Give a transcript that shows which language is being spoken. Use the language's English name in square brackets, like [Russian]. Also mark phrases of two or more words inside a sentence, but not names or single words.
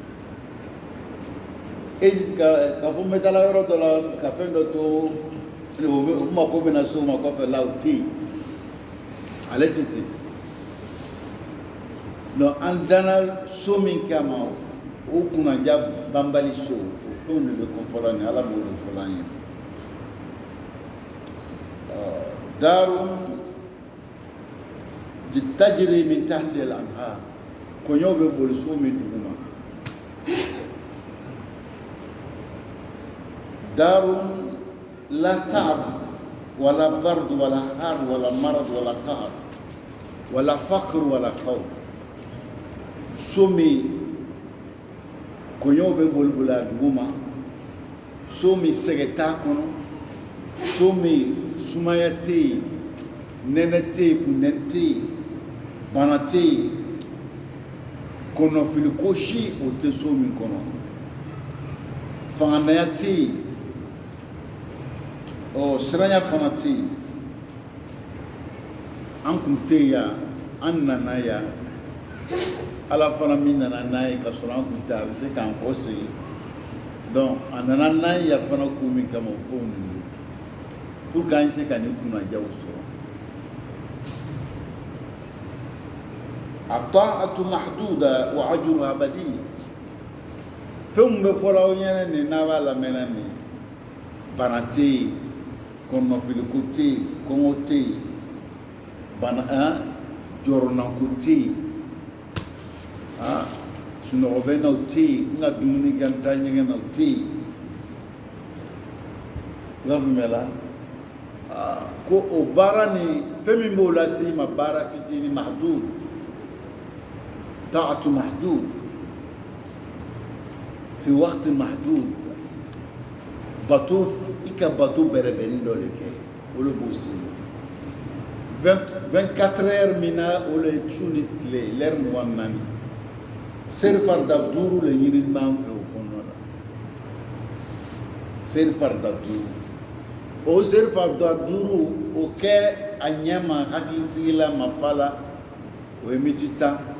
[Bambara] k'a fɔ n bɛ taa yɔrɔ dɔ la ka fɛn dɔ to o mako bɛ na se o ma kɔfɛ la o tɛ yen ale tɛ ten donc an danna so min kama o kunnaja banbali so o fɛnw de bɛ kɔfɔla ni Ala b'o de fɔla an ye [Arabic] دار تجري من تحتها الأنهار [Bambara] kɔɲɔw bɛ boli so min duguma [Arabic] دار لا تعب ولا برد ولا حر ولا مرض ولا قهر ولا فقر ولا خوف [Bambara] so min kɔɲɔw bɛ boli a duguma so min sɛgɛ t'a kɔnɔ so min sumaya tɛ yen nɛnɛ tɛ yen funtɛni tɛ yen bana tɛ yen kɔnɔfili ko si o tɛ so min kɔnɔ fanganaya tɛ yen siranya fana tɛ yen an kun tɛ yan an nana yan Ala fana min nana n'a ye ka sɔrɔ an kun tɛ a bɛ se k'an kɔ segin donc a nana n'a ye yan fana ko min kama o fɛnw ninnu [French] pour que [Bambara] an se ka nin kunnajaw sɔrɔ [Arabic] الطاعة محدودة وأجرها أبدي [Bambara] fɛn min bɛ fɔla aw ɲɛna nin n'a b'a lamɛnna nin bana tɛ yen kɔnɔfiliko tɛ yen kɔngɔ tɛ yen bana jɔrɔnako tɛ yen sunɔgɔ bɛ na o tɛ yen n ka dumuni kɛ n taa ɲɛgɛn na o tɛ yen i b'a faamuya la ko o baara ni fɛn min b'o lase i ma baara fitinin [Arabic] محدود طاعة محدود في وقت محدود [Bambara] bato i ka bato bɛrɛbɛnni dɔ de kɛ o de b'o se 24 heures min na o le ye su ni tile l'heure 24 seri farida 5 le ɲinini b'an fɛ o kɔnɔna la seri farida 5 o seri farida 5 o kɛ a ɲɛ ma hakilisigila ma fa la o ye miniti 10